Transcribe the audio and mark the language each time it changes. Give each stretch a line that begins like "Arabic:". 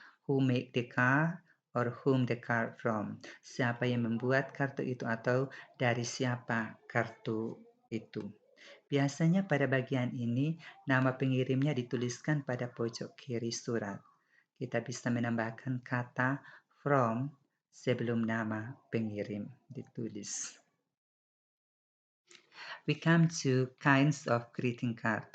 English: Who make the card or whom the card from.
Indonesian: Siapa yang membuat kartu itu atau dari siapa kartu itu. Biasanya pada bagian ini, nama pengirimnya dituliskan pada pojok kiri surat. Kita bisa menambahkan kata from sebelum nama pengirim ditulis.
English: We come to kinds of greeting card.